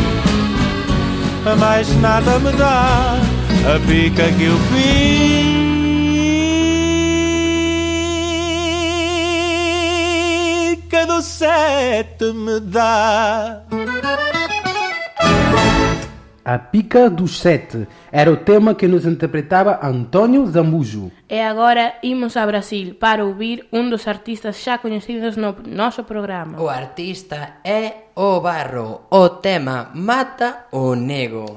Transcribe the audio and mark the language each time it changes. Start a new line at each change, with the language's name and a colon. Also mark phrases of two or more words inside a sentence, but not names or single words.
Portuguese: Mais nada me dá a pica que o pica do sete me dá.
Galician: A pica dos sete era o tema que nos interpretava Antônio Zambujo. E agora imos a Brasil para ouvir un dos artistas xa coñecidos no noso programa. O artista é o Barro, o tema Mata o Nego.